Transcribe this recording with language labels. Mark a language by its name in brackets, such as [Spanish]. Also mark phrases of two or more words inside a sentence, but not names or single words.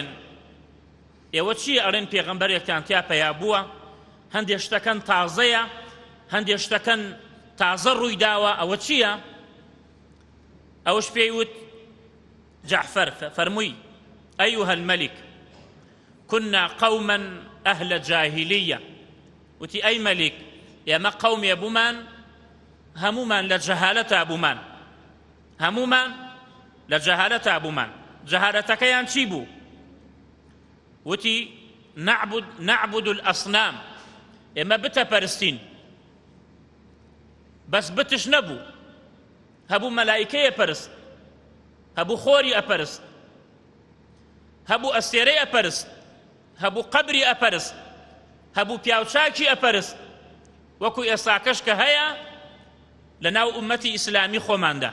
[Central Kurdish] ئێوە چی ئەڵێن؟ پێغەمبەرێکتان تیا پەیا بووە، هەندێک شتەکەن تازەیە، هەندێک شتەکەن تازە ڕووی داوە، ئەوە چییە؟ ئەوش پێی وت جەعفەر فەرمووی [Arabic] ئەیوهە المەلیک كنا قوما أهل جاهلية، [Central Kurdish] وتي [Arabic] أي ملك [Central Kurdish] ئێمە قەومێ بوومان هەمومان لە جەهالەتا بوومان، هەمومان لە جەهالەتا بوومان. جەهالەتەکەیان چی بوو؟ وتی [Arabic] نعبد الأصنام، [Central Kurdish] ئێمە بتە پەرستین، بەس بتش نەبوو، هەبوو مەلایکەیە پەرست، هەبوو خۆری ئەپەرست، هەبوو ئەستێرەی ئەپەرست، هەبوو قەبری ئەپەرست، هەبوو پیاوچاکی ئەپەرست، وەکو ئێستاکەش کە هەیە لە ناو ئومەتی ئیسلامی خۆماندا.